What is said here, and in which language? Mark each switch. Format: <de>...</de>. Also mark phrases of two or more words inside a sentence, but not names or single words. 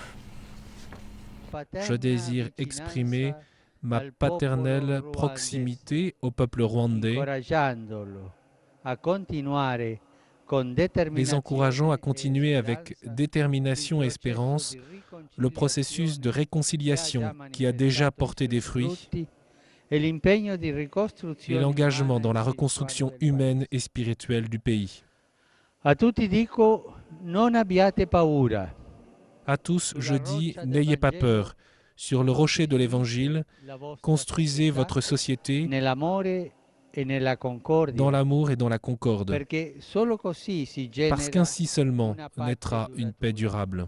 <fr>Je désire exprimer ma paternelle proximité au peuple rwandais, les encourageant à continuer avec détermination et espérance le processus de réconciliation qui a déjà porté des fruits et l'engagement dans la reconstruction humaine et spirituelle du pays.</fr> <it>A tutti dico, non abbiate paura.</it> <fr>À tous, je dis, n'ayez pas peur. Sur le rocher de l'Évangile, construisez votre société dans l'amour et dans la concorde, parce qu'ainsi seulement naîtra une paix durable.</fr>